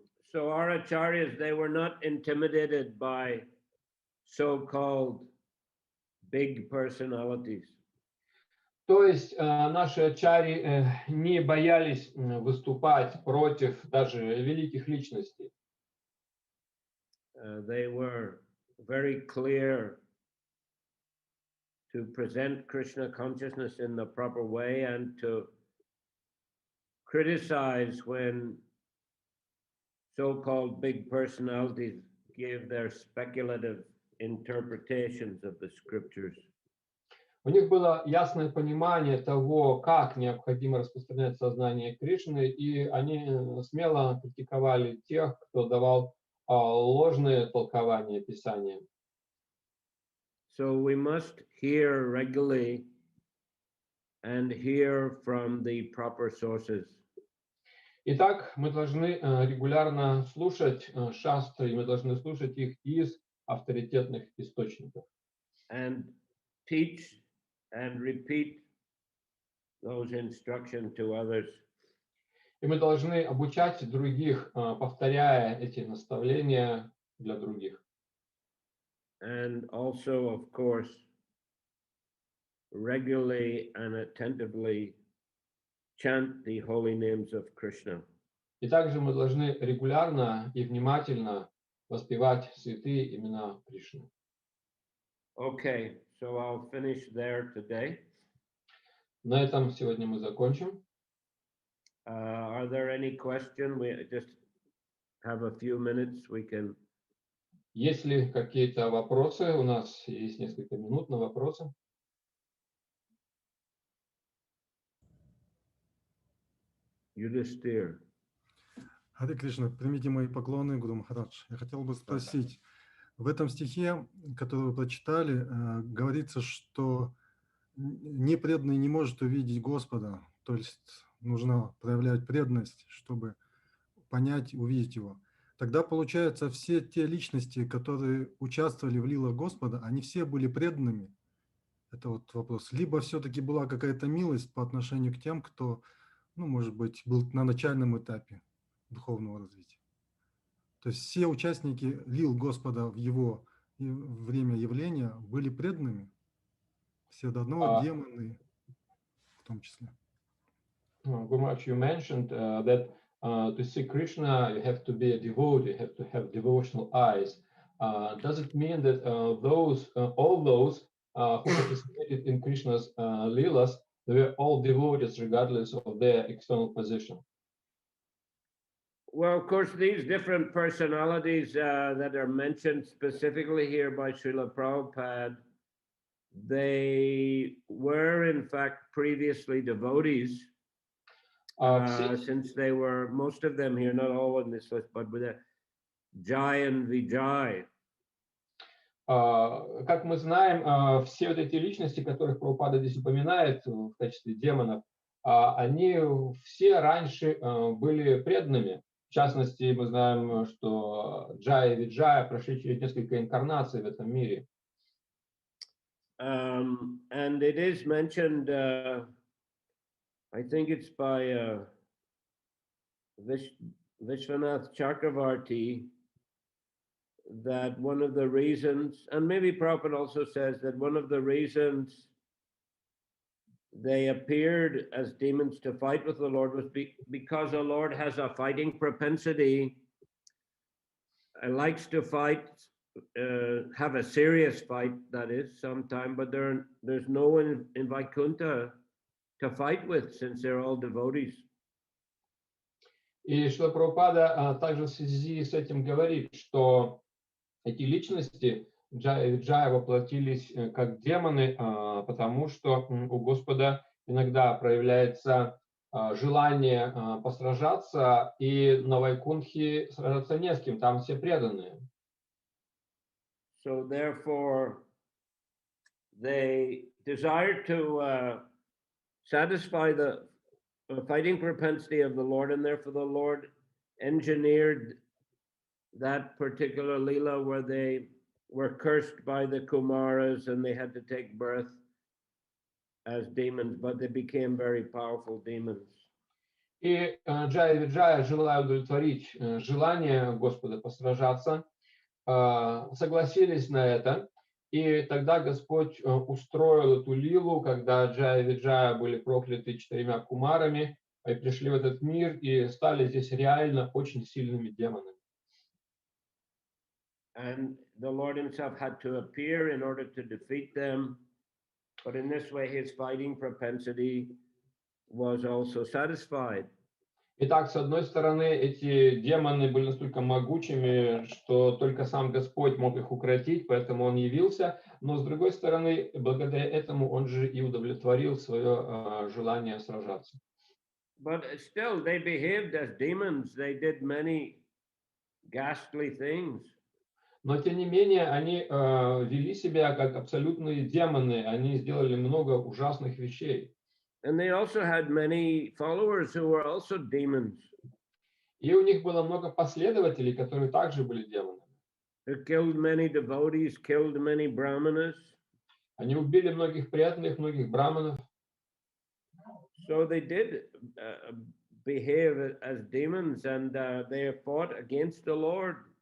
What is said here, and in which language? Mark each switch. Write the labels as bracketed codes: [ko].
[en] So our acharyas, they were not intimidated by so-called big personalities. [ru] То есть наши ачари не боялись выступать против даже великих личностей. [en] They were very clear to present Krishna consciousness in the proper way and to criticize when so-called big personalities gave their speculative interpretations of the scriptures. [ru] У них было ясное понимание того, как необходимо распространять сознание Кришны, и они смело критиковали тех, кто давал ложные толкования Писания. [en] So we must hear regularly and hear from the proper sources. [ru] Итак, мы должны регулярно слушать шастры, и мы должны слушать их из авторитетных источников. [en] And teach and repeat those instructions to others. [ru] И мы должны обучать других, повторяя эти наставления для других. [en] And also, of course, regularly and attentively chant the holy names of Krishna. [ru] И также мы должны регулярно и внимательно воспевать святые имена Кришны. [en] Okay, so I'll finish there today. [ru] На этом сегодня мы закончим. [en] Are there any questions? We just have a few minutes. We can. [ru] Есть ли какие-то вопросы? У нас есть несколько минут на вопросы. Yudhisthira. Харе Кришна, примите мои поклоны, Гуру Махарадж. Я хотел бы спросить, в этом стихе, который вы прочитали, говорится, что непреданный не может увидеть Господа, то есть нужно проявлять преданность, чтобы понять, увидеть Его. Тогда, получается, все те личности, которые участвовали в лилах Господа, они все были преданными? Это вот вопрос. Либо все-таки была какая-то милость по отношению к тем, кто, ну, может быть, был на начальном этапе духовного развития. То есть все участники лил Господа в Его время явления были преданными? Все до одного, демоны в том числе. [en] Gurumach, you mentioned that to see Krishna, you have to be a devotee, you have to have devotional eyes. Does it mean that all those who participated in Krishna's leelas, they were all devotees regardless of their external position? Well, of course, these different personalities that are mentioned specifically here by Srila Prabhupada, they were in fact previously devotees, since they were, most of them here, not all in this list, but with Jai and Vijay. [ru] Как мы знаем, все вот эти личности, которых Прабхупада здесь упоминает в качестве демонов, они все раньше были преданными. В частности, мы знаем, что Джая и Виджая прошли через несколько инкарнаций в этом мире. [en] And it is mentioned, I think it's by Vishwanath Chakravarti, that one of the reasons, and maybe Prabhupada also says that one of the reasons they appeared as demons to fight with the Lord was because the Lord has a fighting propensity, likes to fight, have a serious fight, that is, sometime, but there's no one in Vaikuntha to fight with, since they're all devotees. [ru] И что Прабхупада также в связи с этим говорит, что эти личности Джая и Виджая воплотились как демоны, потому что у Господа иногда проявляется желание посражаться, и на Вайкунтхе сражаться не с кем, там все преданные. [en] So therefore, they desire to satisfy the fighting propensity of the Lord, and therefore the Lord engineered that particular Leela where they were cursed by the Kumaras and they had to take birth as demons, but they became very powerful demons. [ru] И Джая и Виджая, желая удовлетворить желание Господа посражаться, согласились на это, и тогда Господь устроил эту лилу, когда Джая и Виджая были прокляты 4 кумарами, и пришли в этот мир и стали здесь реально очень сильными демонами. [en] And the Lord himself had to appear in order to defeat them, but in this way his fighting propensity was also satisfied. [ru] Итак, с одной стороны, эти демоны были настолько могучими, что только сам Господь мог их укротить, поэтому он явился, но с другой стороны, благодаря этому он же и удовлетворил свое желание сражаться. [en] But still, they behaved as demons. They did many ghastly things. [ru] Но, тем не менее, они вели себя как абсолютные демоны, они сделали много ужасных вещей. [en] And they also had many followers who were also demons. [ru] И у них было много последователей, которые также были демонами. [en] They killed many devotees, killed many brahmanas. [ru] Они убили многих преданных, многих браманов. [en] So they did behave as demons, and they fought against the Lord.